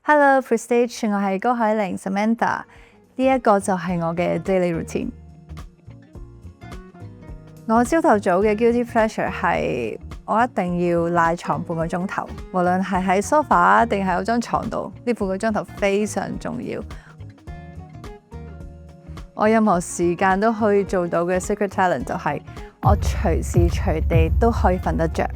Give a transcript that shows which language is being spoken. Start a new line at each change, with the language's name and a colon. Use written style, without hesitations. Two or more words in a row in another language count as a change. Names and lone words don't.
English: Hello Prestige，
Cantonese: 我係高海玲 Samantha， 呢一個就係我嘅
English: daily routine。
Cantonese: 我朝頭早嘅
English: guilty pleasure
Cantonese: 係我一定要賴床半個鐘頭，無論係喺 sofa 定係有張床度，呢半個鐘頭非常重要。我任何時間都可以做到嘅
English: secret talent
Cantonese: 就係我隨時隨地都可以瞓得着。